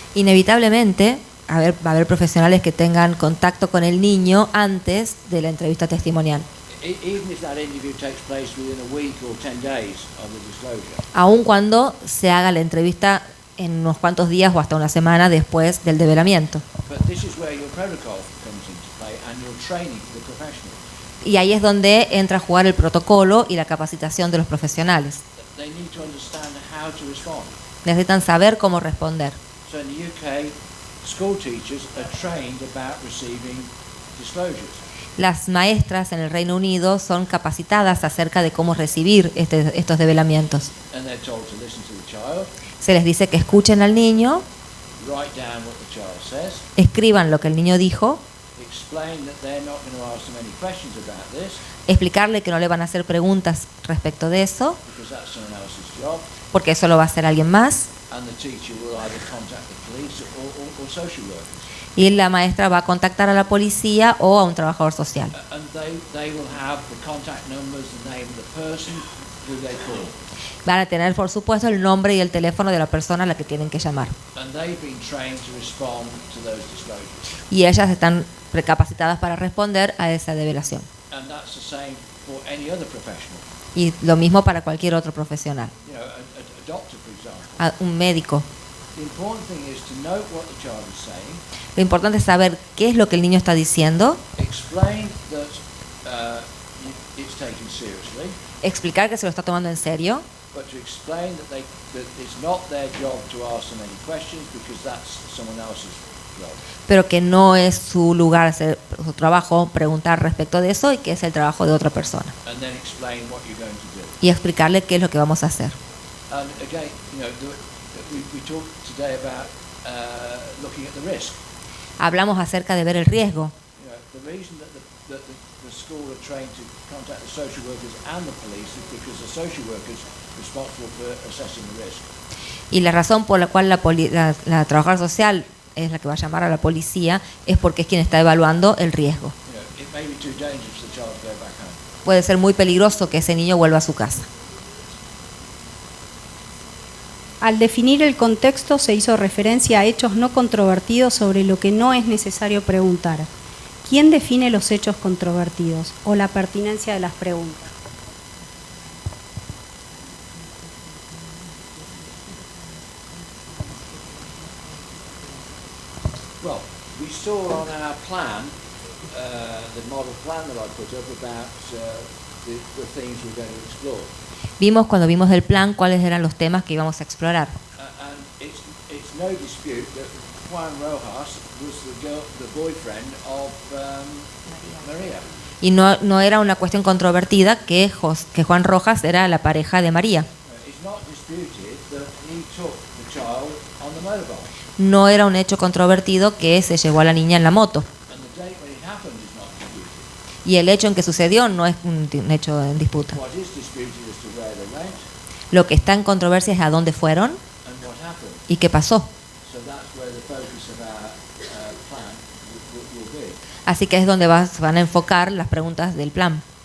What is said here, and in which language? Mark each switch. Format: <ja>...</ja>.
<es>Inevitablemente, va a haber profesionales que tengan contacto con el niño antes de la entrevista testimonial.</es> <en>Even if that interview takes place within a week or 10 days of the disclosure.</en> <es>Aun cuando se haga la entrevista en unos cuantos días o hasta una semana después del develamiento.</es> <en>But this is where your protocol comes into play and your training for the professional.</en> <es>Y ahí es donde entra a jugar el protocolo y la capacitación de los profesionales.</es> <en>They need to understand how to respond.</en> <es>Necesitan saber cómo responder.</es> <en>So in the UK, school teachers are trained about receiving disclosures.</en> <es>Las maestras en el Reino Unido son capacitadas acerca de cómo recibir estos develamientos.</es> <en>And they're told to listen to the child,</en> <es>Se les dice que escuchen al niño,</es> <en>write down what the child says,</en> <es>escriban lo que el niño dijo,</es> <en>explain that they're not going to ask them any questions about this</en> <es>explicarle que no le van a hacer preguntas respecto de eso,</es> <en>because that's someone else's job,</en> <es>porque eso lo va a hacer alguien más,</es> <en>and the teacher will either contact the police or social workers.</en> <es>y la maestra va a contactar a la policía o a un trabajador social.</es> <en>And they will have the contact numbers, the name of the person who they call.</en> <es>Van a tener, por supuesto, el nombre y el teléfono de la persona a la que tienen que llamar.</es> <en>And they've been trained to respond to those disclosures.</en> <es>Y ellas están precapacitadas para responder a esa develación.</es> <en>And that's the same for any other professional.</en> <es>Y lo mismo para cualquier otro profesional.</es> <en>You know, a doctor, for example.</en> <es>Un médico.</es> <en>The important thing is to note what the child is saying.</en> <es>Lo importante es saber qué es lo que el niño está diciendo.</es> <en>Explain that it's taken seriously.</en> <es>Explicar que se lo está tomando en serio.</es> <en>But to explain that it's not their job to ask them any questions because that's someone else's job.</en> <es>Pero que no es su lugar, hacer su trabajo, preguntar respecto de eso y que es el trabajo de otra persona.</es> <en>And then explain what you're going to do.</en> <es>Y explicarle qué es lo que vamos a hacer.</es> <en>And again, you know, we talked today about looking at the risk.</en> <es>Hablamos acerca de ver el riesgo.</es> <en>You know, the reason that the school are trained to contact the social workers and the police is because the social workers are responsible for assessing the risk.</en> <es>Y la razón por la cual la trabajadora social es la que va a llamar a la policía es porque es quien está evaluando el riesgo.</es> <en>You know, it may be too dangerous for the child to go back home.</en> <es>Puede ser muy peligroso que ese niño vuelva a su casa. Al definir el contexto se hizo referencia a hechos no controvertidos sobre lo que no es necesario preguntar. ¿Quién define los hechos controvertidos o la pertinencia de las preguntas?</es> <en>Well, we saw on our plan, the model plan that I put up about the things we're going to explore.</en> <es>Vimos cuando vimos el plan cuáles eran los temas que íbamos a explorar.</es> <en>And it's no dispute that Juan Rojas was the boyfriend of María.</en> <es>Y no era una cuestión controvertida que Juan Rojas era la pareja de María.</es> <en>It's not disputed that he took the child on the motorbike.</en> <es>No era un hecho controvertido que se llevó a la niña en la moto.</es> <en>And the date when it happened is not disputed.</en> <es>Y el hecho en que sucedió no es un hecho en disputa.</es> <en>What is disputed is to where they went</en> <es>Lo que está en controversia es a dónde fueron</es> <en>and what happened.</en> <es>y qué pasó.</es> <en>So that's where the focus of our plan will be.</en> <es>Así que es donde se van a enfocar las preguntas del plan.</es>